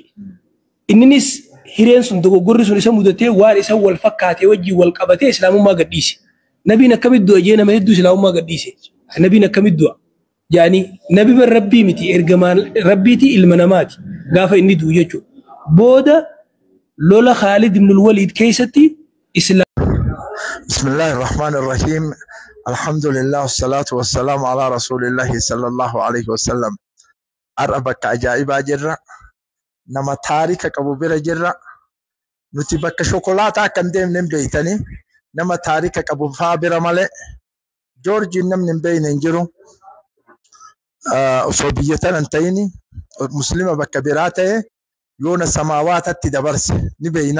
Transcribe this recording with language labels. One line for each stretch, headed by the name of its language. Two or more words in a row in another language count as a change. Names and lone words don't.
Oromo: Inninis hireen sun dogoggorri sun isa mudatee waan isa wal fakkaatee wajjin wal qabatee islaamummaa gadhiise. Nabiin akkamitti du'a jee nama hedduu islaamummaa gadhiise. Nabiin akkamitti du'a jaanii nabi bar rabbii miti ergamaan rabbiiti ilma namaati gaafa inni du'u jechuudha. Booda lola Khalid ibn al-Walid keessatti islaam.
Arabic: بسم الله الرحمن الرحيم. الحمد لله والصلاة والسلام على رسول الله صلى الله عليه وسلم.
Oromo: Ar'a bakka ajaa'ibaa jirra. Nama taarika qabu bira jirra. Nuti bakka shokolaataa akka hin deemne hin beeytanii. Nama taarika qabu faa bira malee. Joorjiin namni hin beeyne hin jiru. Osoo biyya tana hin ta'ini muslima bakka biraa ta'e yoona samaawaatatti dabarse ni beeyna.